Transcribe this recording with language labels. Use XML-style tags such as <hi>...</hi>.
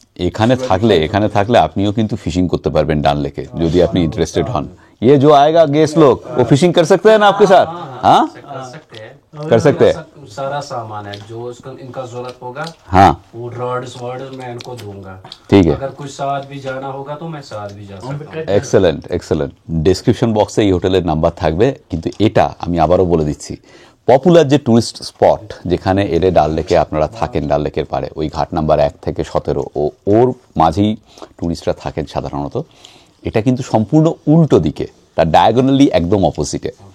<bn>এখানে থাকলে আপনিও কিন্তু ফিশিং করতে পারবেন ডাল লেকে, যদি আপনি ইন্টারেস্টেড হন।</bn> <hi>ये जो आएगा गेस्ट लोग वो फिशिंग कर सकते हैं ना आपके साथ? हाँ, कर सकते हैं। सारा सामान है जो इनका जरूरत होगा। हाँ, वो रॉड्स मैं इनको दूंगा। ठीक है। अगर कुछ साथ भी जाना होगा तो मैं साथ भी जा सकता हूँ।</hi> <en>Excellent.</en> <bn>ডেসক্রিপশন বক্সে এই হোটেলের নাম্বার থাকবে। কিন্তু এটা আমি আবারও বলে দিচ্ছি, পপুলার যে টুরিস্ট স্পট যেখানে এলে ডাল লেকে আপনারা থাকেন, ডাল লেকের পাড়ে ওই ঘাট নাম্বার 1 থেকে 17 ওর মাঝেই টুরিস্টরা থাকেন সাধারণত। এটা কিন্তু সম্পূর্ণ উল্টো দিকে, তার ডায়াগোনালি একদম অপোজিটে।</bn>